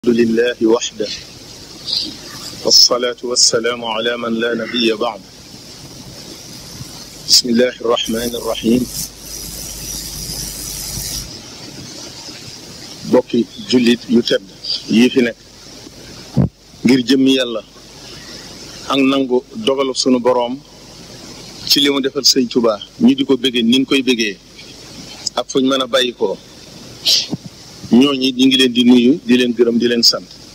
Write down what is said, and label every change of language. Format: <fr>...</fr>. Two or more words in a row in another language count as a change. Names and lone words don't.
<ar>لله وحده والصلاة والسلام على من لا نبي بعد. بسم الله الرحمن الرحيم.</ar> <wo>bokki jullit yu tedd yii fi nekk ngir jëmmi yàlla ak nangu dogalu sunu boroom ci li mu defal sëñ Tuubaa ñu di ko bëggee ni ñu koy bëggee ak fuñ mën a bàyyi ko ñooñi ñu ngi leen di nuyu di leen gërëm di leen sant.</wo>